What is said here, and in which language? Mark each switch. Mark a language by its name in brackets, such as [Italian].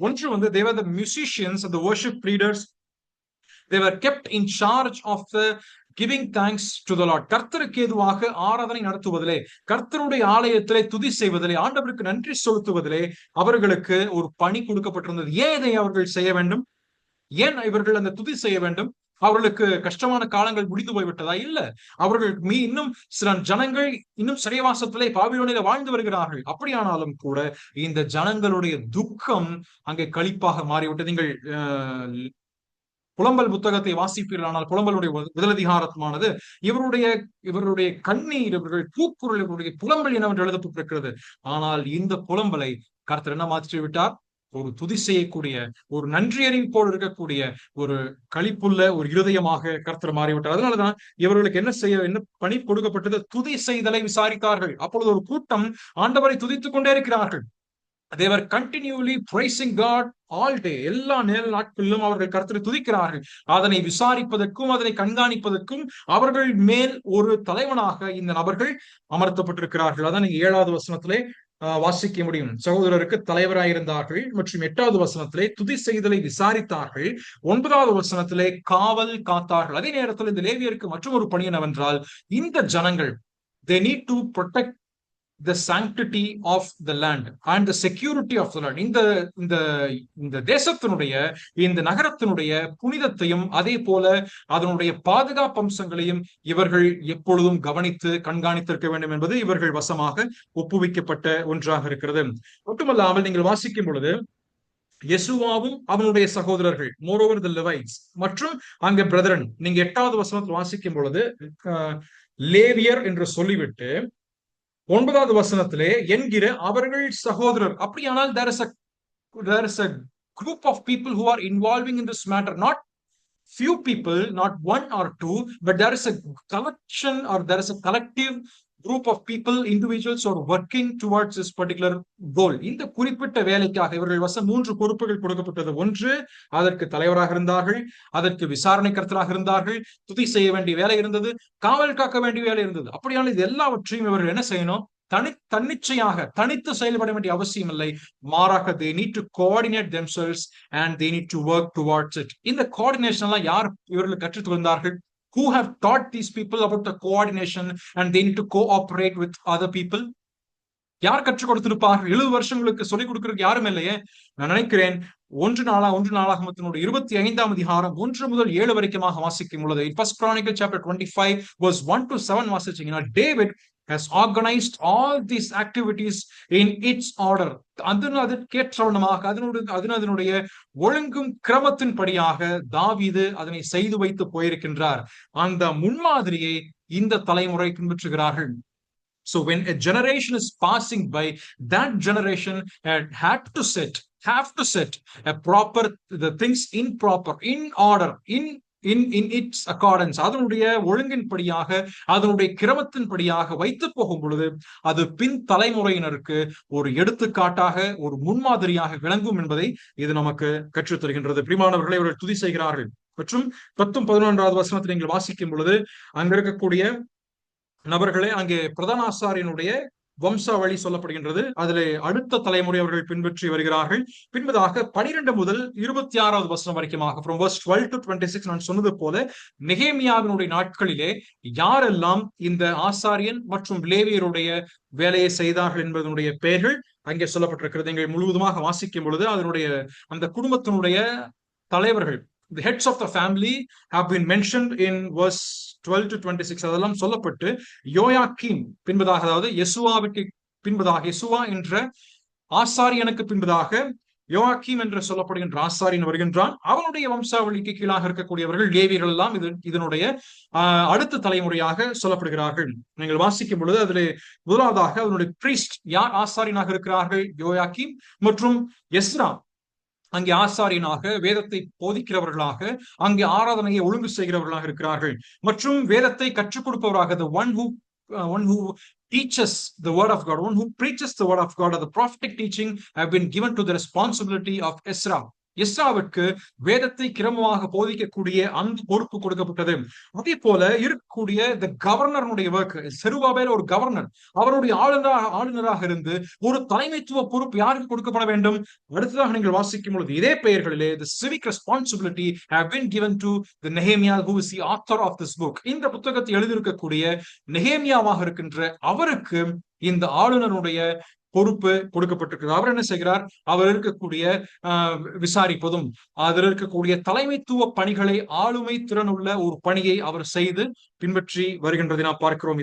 [Tamil] ஒன்று [English] they were the musicians and the worship leaders. They were kept in charge of the giving thanks to the Lord. [Tamil] கர்த்தருக்கு ஏதுவாக ஆராதனை நடத்துவதிலே, கர்த்தருடைய ஆலயத்திலே துதி செய்வதிலே, ஆண்டவருக்கு நன்றி செலுத்துவதிலே அவர்களுக்கு ஒரு பணி கொடுக்கப்பட்டிருந்தது. ஏன் இதை அவர்கள் செய்ய வேண்டும்? ஏன் இவர்கள் அந்த துதி செய்ய வேண்டும்? அவர்களுக்கு கஷ்டமான காலங்கள் முடிந்து போய்விட்டதா? இல்ல, அவர்கள் இன்னும் சில ஜனங்கள் இன்னும் சிறைவாசத்திலே பாபிலோனிலே வாழ்ந்து வருகிறார்கள். அப்படியானாலும் கூட இந்த ஜனங்களுடைய துக்கம் அங்கே களிப்பாக மாறிவிட்டது. நீங்கள் புலம்பல் புத்தகத்தை வாசிப்பீர்களானால் புலம்பலுடைய முதலதிகாரமானது இவருடைய கண்ணீர், இவர்கள் கூக்குரல், இவருடைய புலம்பல் என்னவென்று எழுதப்பட்டிருக்கிறது. ஆனால் இந்த புலம்பலை கர்த்தர் என்ன மாற்றி விட்டார்? ஒரு துதி செய்யக்கூடிய, ஒரு நன்றி அறிவிப்போடு இருக்கக்கூடிய, ஒரு களிப்புள்ள ஒரு இருதயமாக கர்த்தர் மாறிவிட்டார். அதனாலதான் இவர்களுக்கு என்ன பணி கொடுக்கப்பட்டது? துதி செய்தலை விசாரித்தார்கள். அப்பொழுது ஒரு கூட்டம் ஆண்டவரை துதித்துக் கொண்டே இருக்கிறார்கள். [English] They were continually praising God all day. [Tamil] எல்லா நாட்களிலும் அவர்கள் கர்த்தரை துதிக்கிறார்கள். அதனை விசாரிப்பதற்கும் அதனை கண்காணிப்பதற்கும் அவர்கள் மேல் ஒரு தலைவனாக இந்த நபர்கள் அமர்த்தப்பட்டிருக்கிறார்கள். அதான் நீங்க 7வது வசனத்திலே வாசிக்க முடியும். சகோதரருக்கு தலைவராயிருந்தார்கள். மற்றும் 8வது வசனத்திலே துதி செய்தலை விசாரித்தார்கள். 9வது வசனத்திலே காவல் காத்தார்கள். அதே நேரத்தில் இந்த லேவியருக்கு மற்றொரு பணி என்னவென்றால், இந்த ஜனங்கள் [English] they need to protect the sanctity of the land and the security of the land. [Tamil] இந்த தேசத்தினுடைய, இந்த நகரத்தினுடைய புனிதத்தையும் அதே போல அதனுடைய பாதுகாப்பு அம்சங்களையும் இவர்கள் எப்பொழுதும் கவனித்து கண்காணித்திருக்க வேண்டும் என்பது இவர்கள் வசமாக ஒப்புவிக்கப்பட்ட ஒன்றாக இருக்கிறது. மட்டுமல்லாமல் நீங்கள் வாசிக்கும் பொழுது யெசுவாவும் அவனுடைய சகோதரர்கள், [English] moreover the Levites, [Tamil] மற்றும் அங்கே பிரதரன், நீங்க 8வது வசனத்தில் வாசிக்கும் பொழுது லேவியர் என்று சொல்லிவிட்டு 9வது வசனத்திலே என்கிற அவர்கள் சகோதரர். அப்படியானால் [English] there is a group of people who are involving in this matter, not few people, not 1 or 2, but there is a collection, or there is a collective group of people, individuals who are working towards this particular goal. [Tamil] இந்த குறிப்பிட்ட வேலைக்காக இவர்கள் வசம் 3 பொறுப்புகள் கொடுக்கப்பட்டது. ஒன்று, அதற்கு தலைவராக இருந்தார்கள், அதற்கு விசாரணை கர்த்தராக இருந்தார்கள், துதி செய்ய வேண்டிய வேலை இருந்தது, காவல் காக்க வேண்டிய வேலை இருந்தது. அப்படியான இது எல்லாவற்றையும் இவர்கள் என்ன செய்யணும்? தன்னிச்சையாக தனித்து செயல்பட வேண்டிய அவசியம் இல்லை. மாறாக [English] they need to coordinate themselves and they need to work towards it. [Tamil] இந்த கோஆர்டினேஷன் எல்லாம் யார் இவர்களுக்கு கற்றுத் தந்தார்கள்? [English] Who have taught these people about the coordination and they need to cooperate with other people? [Tamil] யார் கற்றுக் கொடுத்திருப்பார்கள்? 70 வருஷங்களுக்கு சொல்லிக் கொடுக்கிறதுக்கு யாரும் இல்லையே. நான் நினைக்கிறேன் 1 நாளாகமத்தினுடைய 25ஆம் அதிகாரம் 1 முதல் 7 வரைக்குமாக வாசிக்கும் பொழுது, [English] First Chronicle chapter 25 verse 1 to 7 [Tamil] வாசிச்சீங்கன்னா, [English] David has organized all these activities in its order. [Tamil] அதற்கேற்றவனமாக அதனுடைய ஒழுங்கும் கிரமத்தின் படியாக தாவீது அதனை செய்து வைத்து போயிருக்கின்றார். அந்த முன்மாதிரியை இந்த தலைமுறை பின்பற்றுகிறார்கள். [English] So when a generation is passing by, that generation have to set the things in order, in in its accordance, [Tamil] அதனுடைய ஒழுங்கின்படியாக, அதனுடைய கிரமத்தின்படியாக வைத்து போகும் பொழுது அது பின் தலைமுறையினருக்கு ஒரு எடுத்துக்காட்டாக, ஒரு முன்மாதிரியாக விளங்கும் என்பதை இது நமக்கு கற்றுத் தருகின்றது. பிரியமானவர்களை இவர்கள் துதி செய்கிறார்கள். மற்றும் 10-11வது வசனத்தை நீங்கள் வாசிக்கும் பொழுது அங்க இருக்கக்கூடிய நபர்களே, அங்கே பிரதான ஆசாரியனுடைய வம்சாவளி சொல்லப்படுகின்றது. அதிலே அடுத்த தலைமுறை அவர்கள் பின்பற்றி வருகிறார்கள். பின்பதாக 12 முதல் 26வது வசனம் வரைக்குமாக, [English] from verse 12 to 26, [Tamil] நான் சொன்னது போல நெகேமியாவினுடைய நாட்களிலே யாரெல்லாம் இந்த ஆசாரியன் மற்றும் லேவியருடைய வேலையை செய்தார்கள் என்பதனுடைய பெயர்கள் அங்கே சொல்லப்பட்டிருக்கிறது. நீங்கள் முழுவதுமாக வாசிக்கும் பொழுது அதனுடைய அந்த குடும்பத்தினுடைய தலைவர்கள், [English] the heads of the family have been mentioned in verse 12 to 26. [Tamil] அதெல்லாம் சொல்லப்பட்டு யோயாக்கீம் பின்பதாக, அதாவது யெசுவாவுக்கு பின்பதாக, யெசுவா என்ற ஆசாரியனுக்கு பின்பதாக யோயாக்கீம் என்று சொல்லப்படுகின்ற ஆசாரியன் வருகின்றான். அவனுடைய வம்சாவளிக்கு கீழாக இருக்கக்கூடியவர்கள் லேவியர்கள் எல்லாம் இதனுடைய அடுத்த தலைமுறையாக சொல்லப்படுகிறார்கள். நீங்கள் வாசிக்கும் பொழுது அதிலே முதலாவதாக அதனுடைய பிரீஸ்ட் யார் ஆசாரியனாக இருக்கிறார்கள்? யோயாக்கீம் மற்றும் எஸ்ரா அங்கே ஆசாரியனாக, வேதத்தை போதிக்கிறவர்களாக, அங்கே ஆராதனையை ஒழுங்கு செய்கிறவர்களாக இருக்கிறார்கள். மற்றும் வேதத்தை கற்றுக் கொடுப்பவராக, [English] the one who teaches the word of God, one who preaches the word of God, or the prophetic teaching have been given to the responsibility of Ezra. [Tamil] எஸ்ராவிற்கு வேதத்தை கிரமமாக போதிக்கக்கூடிய அந்த பொறுப்பு கொடுக்கப்பட்டது. அதே போல இருக்கக்கூடிய த கவர்னருடைய ஒர்க், செருபாபேல் ஒரு கவர்னர், அவருடைய ஆளுநராக இருந்து ஒரு தலைமைத்துவ பொறுப்பு யாருக்கு கொடுக்கப்பட வேண்டும்? அடுத்ததாக நீங்கள் வாசிக்கும் பொழுது இதே பெயர்களிலே [English] the civic responsibility have been given to the Nehemiah who is the author of this book. [Tamil] இந்த புத்தகத்தை எழுதியிருக்கக்கூடிய நெகேமியாவாக இருக்கின்ற அவருக்கு இந்த ஆளுநருடைய பொறுப்பு கொடுக்கப்பட்டிருக்கிறது. அவர் என்ன செய்கிறார்? அவர் இருக்கக்கூடிய விசாரிப்பதும், அதில் இருக்கக்கூடிய தலைமைத்துவ பணிகளை, ஆளுமை திறனுள்ள ஒரு பணியை அவர் செய்து பின்பற்றி வருகின்றதை நாம் பார்க்கிறோம்.